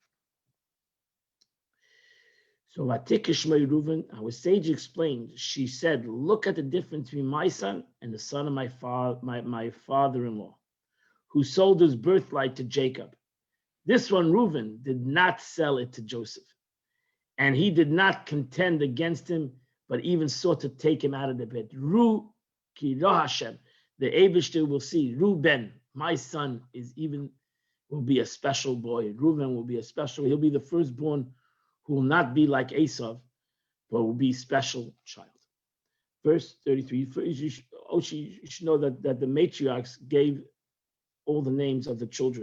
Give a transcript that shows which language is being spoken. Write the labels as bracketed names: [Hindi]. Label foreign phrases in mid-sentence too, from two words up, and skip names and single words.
[English] So [Hebrew] ותקרא שמו ראובן, [English] our sage explained, she said, look at the difference between my son and the son of my father-in-law, who sold his birthright to Jacob. This one, Reuven, did not sell it to Joseph. And he did not contend against him, but even sought to take him out of the bed. [Hebrew] ראו כי ראה השם. [English] The Eibishter will see, Reuben, my son, will be a special boy. Reuven will be a special, he'll be the firstborn who will not be like Esau, but will be a special child. Verse 33, you should know that the matriarchs gave all the names of the children.